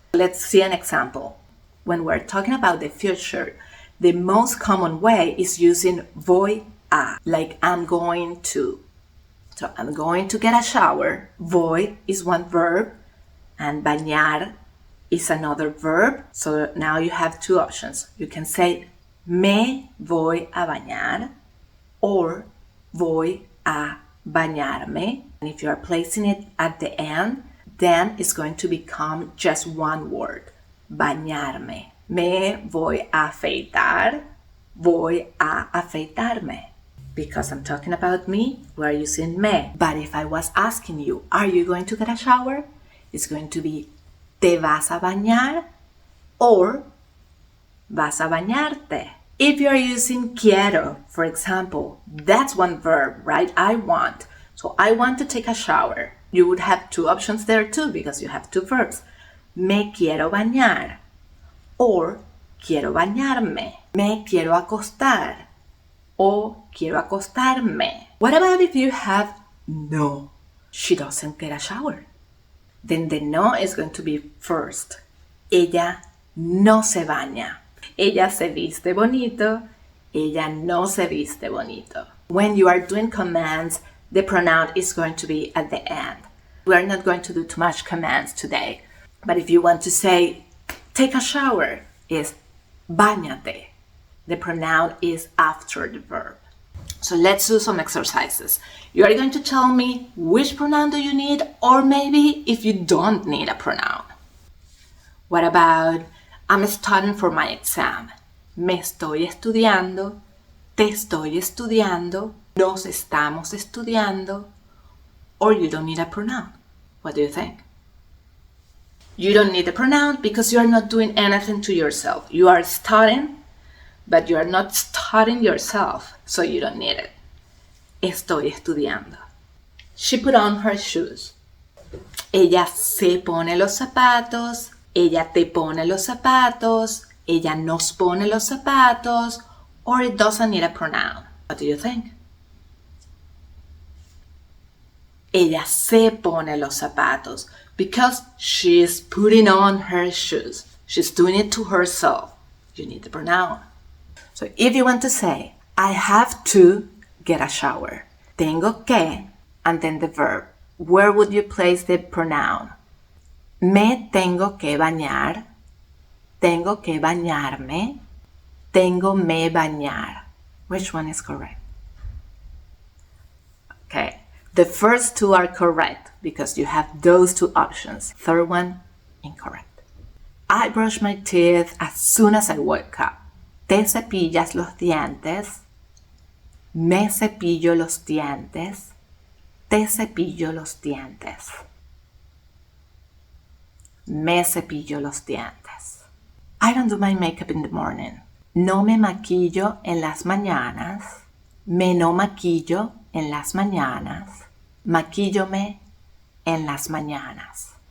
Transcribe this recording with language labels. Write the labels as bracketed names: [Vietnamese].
[English] Let's see an example. When we're talking about the future, the most common way is using voy a, like I'm going to. So I'm going to get a shower. Voy is one verb and bañar is another verb. So now you have two options. You can say [Spanish] me voy a bañar [English] or [Spanish] voy a bañarme. [English] And if you are placing it at the end, then it's going to become just one word, bañarme. [Spanish] Me voy a afeitar, voy a afeitarme. [English] Because I'm talking about me, we're using me. But if I was asking you, are you going to get a shower? It's going to be [Spanish] ¿te vas a bañar? Or ¿vas a bañarte? [English] If you're using quiero, for example, that's one verb, right? I want. So I want to take a shower. You would have two options there too because you have two verbs. [Spanish] Me quiero bañar. Or quiero bañarme. Me quiero acostar. O quiero acostarme. [English] What about if you have no? She doesn't get a shower. Then the no is going to be first. [Spanish] Ella no se baña. Ella se viste bonito. Ella no se viste bonito. [English] When you are doing commands, the pronoun is going to be at the end. We are not going to do too much commands today. But if you want to say, take a shower, is bañate. The pronoun is after the verb. So let's do some exercises. You are going to tell me which pronoun do you need, or maybe if you don't need a pronoun. What about, I'm studying for my exam. [Spanish] Me estoy estudiando, te estoy estudiando, nos estamos estudiando, [English] or you don't need a pronoun. What do you think? You don't need a pronoun because you are not doing anything to yourself. You are studying, but you are not studying yourself, so you don't need it. [Spanish] Estoy estudiando. [English] She put on her shoes. [Spanish] Ella se pone los zapatos. Ella te pone los zapatos. Ella nos pone los zapatos. [English] Or it doesn't need a pronoun. What do you think? [Spanish] Ella se pone los zapatos [English] because she's putting on her shoes. She's doing it to herself. You need the pronoun. So if you want to say, I have to get a shower, [Spanish] tengo que, [English] and then the verb, where would you place the pronoun? [Spanish] Me tengo que bañar, tengo que bañarme, tengo me bañar. [English] Which one is correct? Okay, the first two are correct because you have those two options. Third one, incorrect. I brush my teeth as soon as I wake up. [Spanish] ¿Te cepillas los dientes? Me cepillo los dientes. Te cepillo los dientes. Me cepillo los dientes. [English] I don't do my makeup in the morning. [Spanish] No me maquillo en las mañanas. Me no maquillo en las mañanas. Maquíllome en las mañanas.